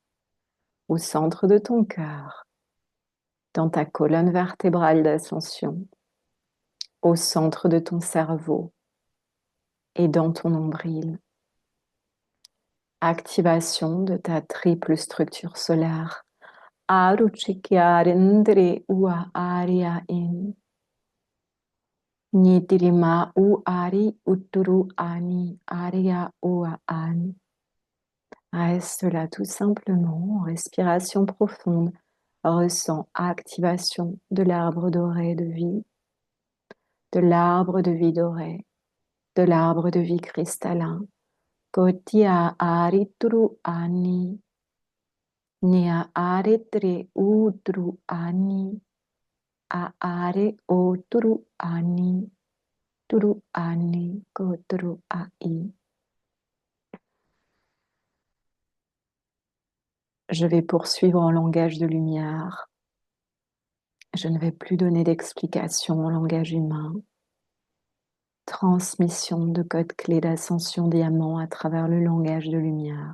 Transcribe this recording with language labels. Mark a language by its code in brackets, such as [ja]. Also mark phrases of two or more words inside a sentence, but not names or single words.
[fr] Au centre de ton cœur, dans ta colonne vertébrale d'ascension, au centre de ton cerveau et dans ton nombril. Activation de ta triple structure solaire. Aruchikyarindri ua aria in. Nidirima u ari uturu ani aria ua an. Reste là tout simplement en respiration profonde. Ressens activation de l'arbre doré de vie, de l'arbre de vie doré, de l'arbre de vie cristallin. Kotia aritru ani, nia aritre utru ani, a are otru ani, turu ani, kotru ai. Je vais poursuivre en langage de lumière. Je ne vais plus donner d'explications en langage humain. Transmission de code clé d'ascension diamant à travers le langage de lumière.